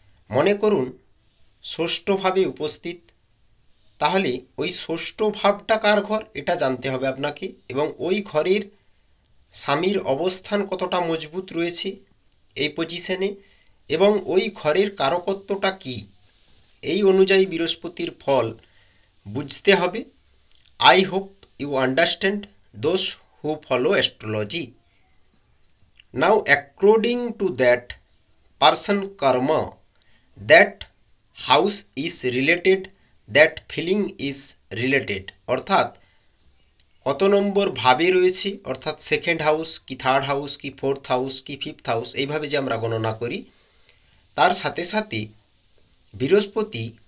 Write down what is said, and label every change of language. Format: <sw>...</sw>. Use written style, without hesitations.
<bn>মনে করুন ষষ্ঠ ভাবে উপস্থিত, তাহলে ওই ষষ্ঠ ভাবটা কার ঘর এটা জানতে হবে আপনাকে, এবং ওই ঘরের স্বামীর অবস্থান কতটা মজবুত রয়েছে এই পজিশনে, এবং ওই ঘরের কারকত্বটা কি, এই অনুযায়ী বৃহস্পতির ফল বুঝতে হবে।</bn> <en>I hope you understand those who follow astrology. Now according to that person karma, that house is related,</en> <bn>that feeling is related, অর্থাৎ কত নম্বর ভাবে রয়েছে, অর্থাৎ সেকেন্ড হাউস কি থার্ড হাউস কি ফোর্থ হাউস কি ফিফথ হাউস, এইভাবে যে আমরা গণনা করি, তার সাথে সাথে বৃহস্পতি</bn>